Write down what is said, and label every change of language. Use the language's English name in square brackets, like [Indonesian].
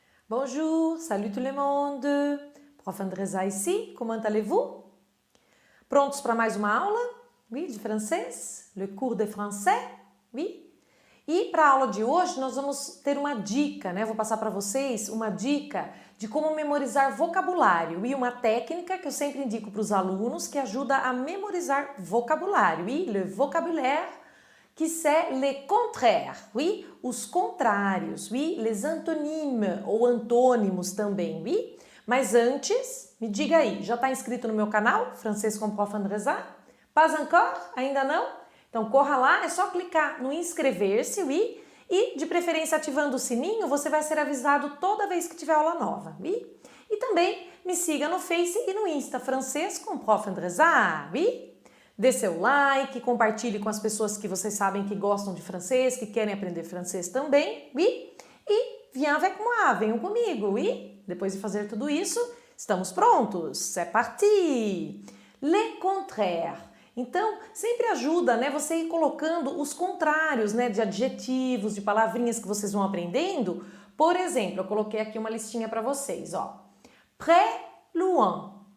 [French] Bonjour, salut tout le monde! Prof. Andresa ici, comment allez-vous? [Portuguese] Prontos para mais uma aula? Oui, de francês? [French] Le cours de français? [Portuguese] Oui? E para a aula de hoje nós vamos ter uma dica, né? Vou passar para vocês uma dica de como memorizar vocabulário e uma técnica que eu sempre indico para os alunos que ajuda a memorizar vocabulário. [French] E le vocabulaire qui c'est le contraire, oui, [Portuguese] os contrários, [French] oui, les antonymes ou [Portuguese] antônimos também, [French] oui. [Portuguese] Mas antes, me diga aí, já está inscrito no meu canal, Francês com Prof. Andresa? [French] Pas encore? [Portuguese] Ainda não? Então corra lá, é só clicar no inscrever-se, oui, e de preferência ativando o sininho, você vai ser avisado toda vez que tiver aula nova, oui. E também me siga no Face e no Insta, Francês com Prof. Andresa, oui. Dê seu like, compartilhe com as pessoas que vocês sabem que gostam de francês, que querem aprender francês também, oui? [French] E viens avec moi, [Portuguese] venham comigo, [French] oui? [Portuguese] Depois de fazer tudo isso, estamos prontos? [French] C'est parti! Le contraire. [Portuguese] Então, sempre ajuda, né, você ir colocando os contrários, né, de adjetivos, de palavrinhas que vocês vão aprendendo. Por exemplo, eu coloquei aqui uma listinha para vocês, ó. [French] Près, loin.